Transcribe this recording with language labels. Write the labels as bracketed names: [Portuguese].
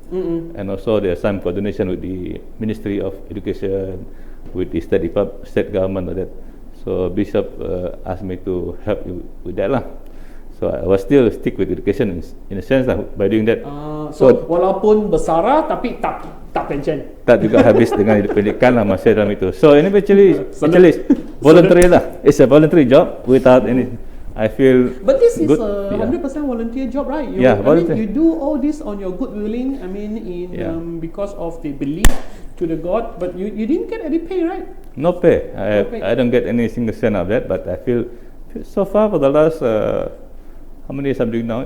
[English] And also there's some coordination with the Ministry of Education, with the state government of that. So Bishop asked me to help you with that lah. So I was still stick with education in a sense lah by doing that. [Malay] So walaupun besara tapi tak pension. Tak juga habis dengan pendidikan lah masih dalam itu. [English] So ini actually voluntary lah. It's a voluntary job without any. I feel. But this is good. a 100% volunteer job, right? Volunteer. You do all this on your good willing. I mean, because of the belief to the God. But you didn't get any pay, right? No pay. I don't get any single cent of that. But I feel so far for the last how many years I'm doing now?